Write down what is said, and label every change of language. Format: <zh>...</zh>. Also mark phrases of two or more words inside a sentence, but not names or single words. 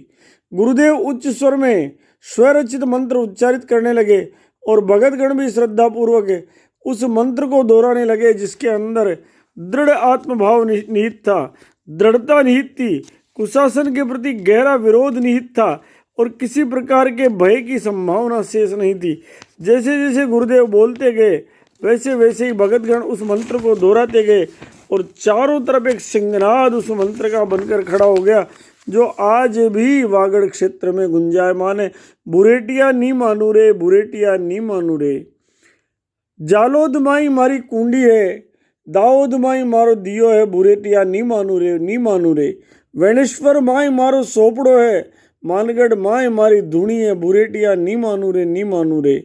<hi>गुरुदेव उच्च स्वर में स्वरचित मंत्र उच्चारित करने लगे और भगतगण भी श्रद्धापूर्वक उस मंत्र को दोहराने लगे जिसके अंदर दृढ़ आत्मभाव निहित था, दृढ़ता निहित थी, कुशासन के प्रति गहरा विरोध निहित था और किसी प्रकार के भय की संभावना शेष नहीं थी। जैसे जैसे गुरुदेव बोलते गए वैसे वैसे ही भगतगण उस मंत्र को दोहराते गए और चारों तरफ एक सिंहनाद उस मंत्र का बनकर खड़ा हो गया जो आज भी वागड़ क्षेत्र में गुंजायमान है।</hi> <wbr>बुरेटिया नी मानू रे, बुरेटिया नी मानू रे। जालोद माई मारी कुंडी है, दाऊद माई मारो दियो है, बुरेटिया नी मानू रे, नी मानू रे। वेणेश्वर माई मारो सोपड़ो है, मानगढ़ माई मारी धुनी है, बुरेटिया नी मानू रे, नी मानू रे।</wbr>